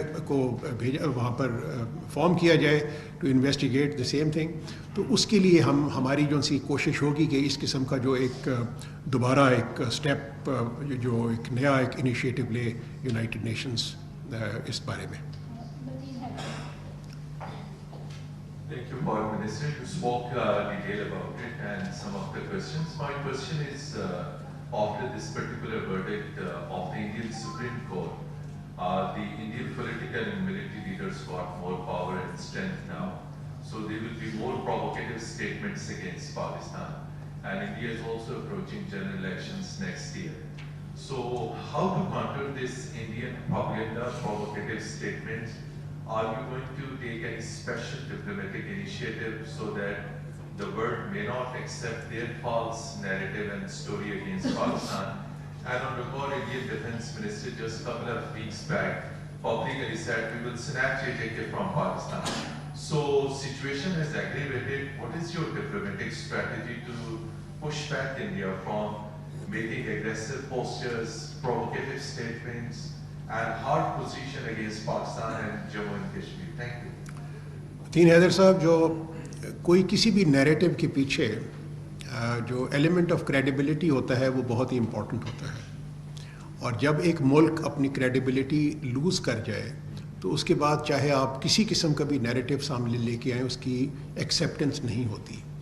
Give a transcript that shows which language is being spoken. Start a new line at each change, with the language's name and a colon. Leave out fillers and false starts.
Urdu: وہاں پر فارم کیا جائے
English: to investigate the same thing,
Urdu: تو اس کے لیے ہماری جو سی کوشش ہوگی کہ اس قسم کا جو ایک دوبارہ ایک اسٹیپ جو ایک نیا ایک انیشیٹو لے یونائٹڈ نیشنز اس بارے میں.
English: Thank you, Foreign Minister. You spoke detail about it and some of the questions. My question is, after this particular verdict of the Indian Supreme Court, the Indian political and military leaders got more power and strength now. So there will be more provocative statements against Pakistan. And India is also approaching general elections next year. So how to counter this Indian propaganda provocative statements? Are you going to take any special diplomatic initiative so that the world may not accept their false narrative and story against Pakistan? And on record, Indian Defense Minister just a couple of weeks back publicly said we will snatch JJK from Pakistan. So situation has aggravated. What is your diplomatic strategy to push back India from making aggressive postures, provocative statements, and hard position against Pakistan and Jammu and Kashmir? Thank you.
Urdu: تین حیدر صاحب، جو کوئی کسی بھی narrative کے پیچھے جو element of credibility ہوتا ہے وہ بہت ہی امپورٹنٹ ہوتا ہے، اور جب ایک ملک اپنی کریڈیبلٹی لوز کر جائے تو اس کے بعد چاہے آپ کسی قسم کا بھی نیریٹو سامنے لے کے آئیں، اس کی ایکسیپٹنس نہیں ہوتی.